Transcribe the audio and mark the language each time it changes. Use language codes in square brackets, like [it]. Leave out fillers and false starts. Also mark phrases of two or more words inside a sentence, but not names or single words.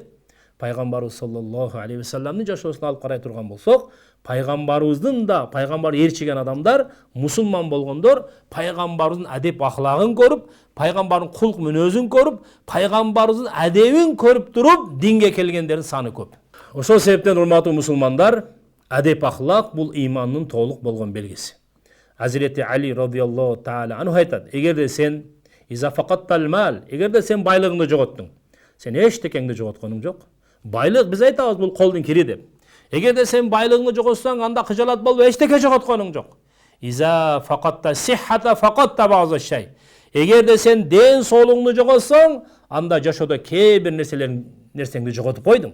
[ky] Пайгамбарыбыз [ar] صلى الله عليه وسلم [ky] жашоосуна алып карай турган болсок, пайгамбарыбыздын да, пайгамбар ээрчиген адамдар, мусулман болгондор, пайгамбарыбыздын адеп ахлагын көрүп, пайгамбардын кулк мүнөзүн көрүп, пайгамбарыбыздын адебин көрүп туруп, динге келгендердин саны көп. Ошол себептен, урматтуу мусулмандар, адеп ахлак бул ыймандын толук болгон белгиси. Hazreti Ali [ar] رضي الله تعالى عنه [ky] айтат: эгерде сен [ar] إذا فقدت المال, [ky] эгерде сен байлыгыңды жоготтуң, сен эчтекеңди жоготконуң жок. Байлык биз айтабыз бул колдун кири деп. Эгерде сен байлыгыңды жоготсоң, анда кыжалат болуп эчтеке жоготконуң жок. [ar] إذا فقدت الصحة فقدت بعض شيء. [ky] Эгерде сен ден соолугуңду жоготсоң, анда жашоодо кээ бир нерсеңди жоготуп койдуң.